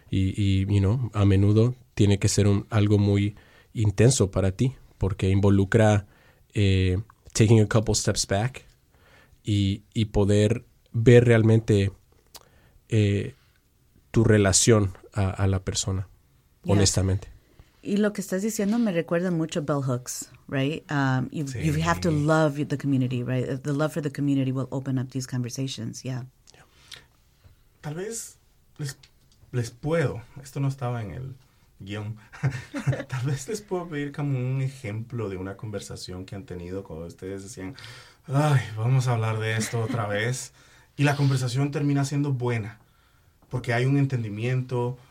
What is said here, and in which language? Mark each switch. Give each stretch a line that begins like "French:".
Spanish: Y you know, a menudo tiene que ser algo muy intenso para ti, porque involucra taking a couple steps back y poder ver realmente tu relación a la persona, yeah. honestamente. Y lo que estás diciendo me recuerda mucho a bell hooks, right?
English: You have to love the community, right? The love for the community will open up these conversations, yeah.
Spanish: Tal vez les puedo, esto no estaba en el guión, tal vez les puedo pedir como un ejemplo de una conversación que han tenido cuando ustedes decían, ay, vamos a hablar de esto otra vez. Y la conversación termina siendo buena, porque hay un entendimiento.